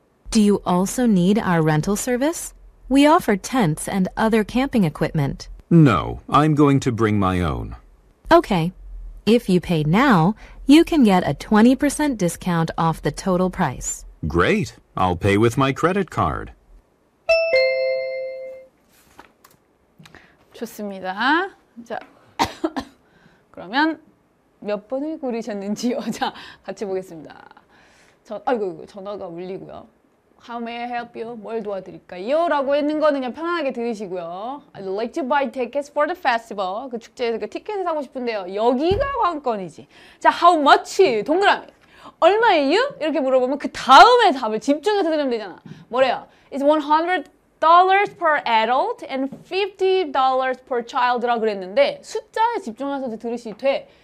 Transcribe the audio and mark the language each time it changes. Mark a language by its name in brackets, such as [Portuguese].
[English] Do you also need our rental service? We offer tents and other camping equipment. No, I'm going to bring my own. Okay. If you pay now, you can get a 20% discount off the total price. Great. I'll pay with my credit card. [Korean] 좋습니다. 자, 그러면 몇 번을 고르셨는지요? 자, 같이 보겠습니다. 아이고, 전화가 울리고요. [English] How may I help you? [Korean] 뭘 도와드릴까요? 라고 했는 거는 그냥 편안하게 들으시고요. [English] I'd like to buy tickets for the festival. [Korean] 그 축제에서 그 티켓을 사고 싶은데요. 여기가 관건이지. 자, [English] how much? [Korean] 동그라미. 얼마예요? 이렇게 물어보면 그 다음에 답을 집중해서 들으면 되잖아. 뭐래요? [English] It's $100 per adult and $50 per child라 [Korean] 그랬는데 숫자에 집중해서 들으시면 돼.